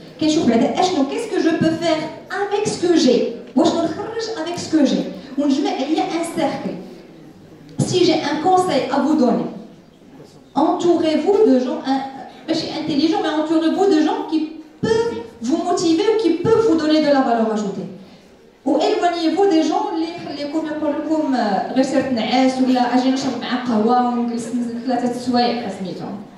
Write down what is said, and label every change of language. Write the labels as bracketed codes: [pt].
[ar] كنشوف بعدا اشنو [fr] qu'est-ce que je peux faire avec ce que j'ai، [ar] واش نخرج [fr] avec ce que j'ai [ar] ونجمع عليا [fr] un cercle. Si j'ai un conseil à vous donner, entourez-vous de gens intelligents, mais entourez-vous de gens qui peuvent vous motiver ou qui peuvent vous donner de la valeur ajoutée. Ou éloignez-vous des gens [ar] اللي يكون يقول لكم غير سير نعاس ولا اجي نشرب معاه قهوه ونجلس ثلاثه سوايع سميتهم.